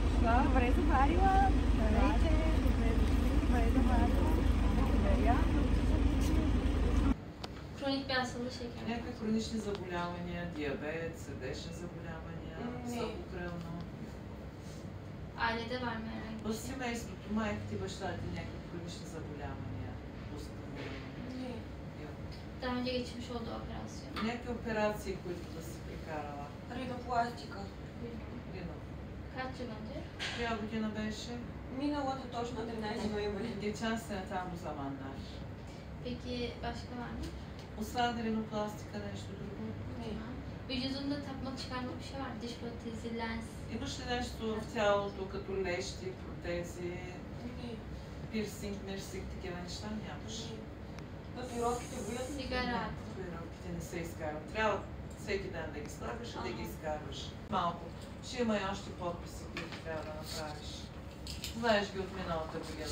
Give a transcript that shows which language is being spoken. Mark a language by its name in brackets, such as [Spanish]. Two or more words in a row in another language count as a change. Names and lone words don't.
[Bulgarian] Добре заварила. Здравейте. Добре заварила. Благодаря. Хронични шекер. Някакви хронични заболявания, диабет, сърдечни заболявания, висококръвно. [Turkish] Ailede var mı herhangi [Bulgarian] В [Turkish] bir şey? [Bulgarian] семейството, майка ти, баща ти, някакви хронични заболявания. [Turkish] Daha önce geçmiş olduğu operasyon. [Bulgarian] Някакви операции, които да си прекарала. Ринопластика. Рино. [Turkish] Kaç yıl önce? [Bulgarian] Коя година беше? Миналата точно 13 ноември. [Turkish] Geçen sene tam bu zamanlar. Peki başka var mı? [Bulgarian] Освен ринопλастика, нещо друго? [Turkish] Tamam. Vücudunda tapmak çıkarmak bir şey var. Diş protezi, lens. [Bulgarian] Имаш ли нещо в тялото, като лещи, протези, пирсинг, мерсинг, такива неща нямаш? Татуировките боят се. [Turkish] Sigara. [Bulgarian] Татуировките не се изкарват. Трябва всеки ден да ги слагаш и да ги изкарваш. Малко. Ще има и още подписи, които трябва да направиш. Знаеш ги от миналата година.